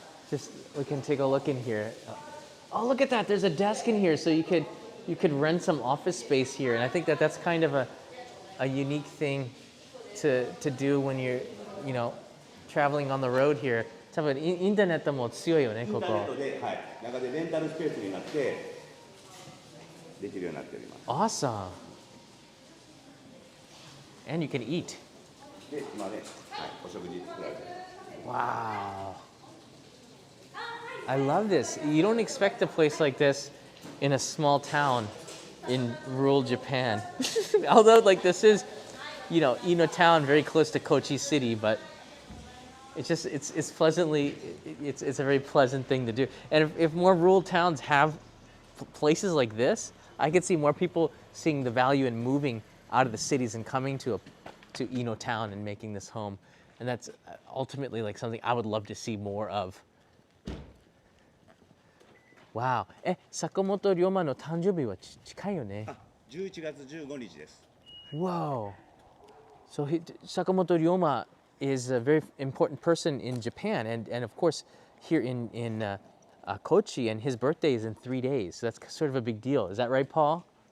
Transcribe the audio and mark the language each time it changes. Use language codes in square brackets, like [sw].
[en] Just we can take a look in here. Oh, look at that! There's a desk in here, so you could rent some office space here, and I think that's kind of a unique thing to do when you're traveling on the road here. [ja] 多分インターネットも強いよね、ここ。インターネットで、はい、中でレンタルスペースになってできるようになっております。 [en] Awesome. And you can eat. [ja] で、今ね、はい、お食事作られてる。 [en] Wow. I love this. You don't expect a place like this in a small town in rural Japan. Although like this is, Ino town very close to Kochi city, but it's pleasantly, it's a very pleasant thing to do. And if more rural towns have places like this, I could see more people seeing the value in moving out of the cities and coming to Ino town and making this home. And that's ultimately like something I would love to see more of. Wow. [ja] 坂本龍馬の誕生日は近いよね。あ、11月15日です。 [en] Whoa. So Sakamoto Ryoma is a very important person in Japan, and of course here in Kochi, and his birthday is in 3 days. So that's sort of a big deal. Is that right, Paul?